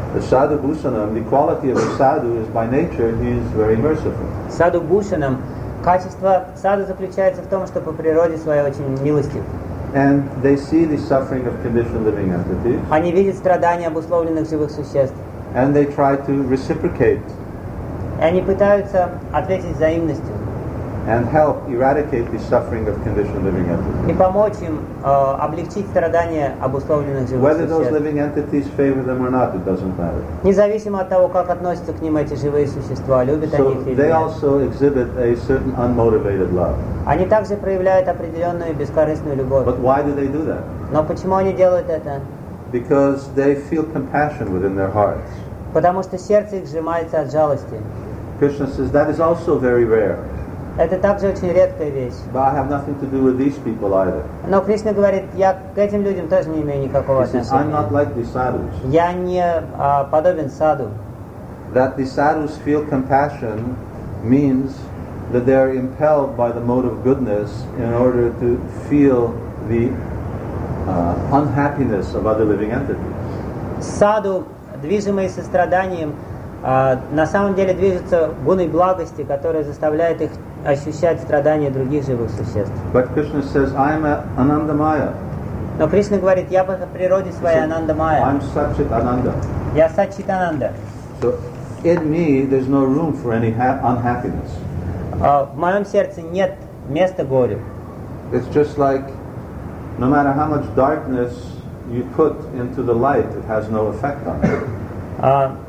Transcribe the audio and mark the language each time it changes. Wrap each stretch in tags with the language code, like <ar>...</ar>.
<en>The Sadhu Bhushanam, the quality of a sadhu is by nature, he is very merciful.</en> <ru>Sadhu Bhushanam, качество саду заключается в том, что по природе своей очень милостив.</ru> <en>And they see the suffering of conditioned living entities.</en> <ru>Они видят страдания обусловленных живых существ.</ru> <en>And they try to reciprocate.</en> <ru>И они пытаются ответить взаимностью.</ru> <en>And help eradicate the suffering of conditioned living entities.</en> <ru>И помочь им облегчить страдания обусловленных живых существ.</ru> <en>Whether those living entities favor them or not, it doesn't matter.</en> <ru>Независимо от того, как относятся к ним эти живые существа, любят они их или нет.</ru> <en>So they also exhibit a certain unmotivated love.</en> <ru>Они также проявляют определенную бескорыстную любовь.</ru> <en>But why do they do that?</en> <ru>Но почему они делают это?</ru> <en>Because they feel compassion within their hearts.</en> <ru>Потому что сердце их сжимается от жалости.</ru> <en>Krishna says that is also very rare.</en> <ru>Это также очень редкая вещь.</ru> <en>But I have nothing to do with these people either.</en> <ru>Но Кришна говорит, я к этим людям тоже не имею никакого отношения.</ru> <en>He says, I'm not like the sadhus.</en> <ru>Я не подобен саду.</ru> <en>That the sadhus feel compassion means that they are impelled by the mode of goodness in order to feel the unhappiness of other living entities.</en> <ru>Саду, движимые состраданием, на самом деле движутся гуной благости, которая заставляет их ощущать страдания других живых существ.</ru> <en>But Krishna says, I am Anandamaya.</en> <ru>Но Кришна говорит, я по природе своей Анандамая.</ru> <en>I'm Satchit Ananda.</en> <ru>Я Satchit Ananda.</ru> <en>So in me there's no room for any unhappiness.</en> <ru>В моем сердце нет места горю.</ru> <en>It's just like no matter how much darkness you put into the light, it has no effect on it.</en>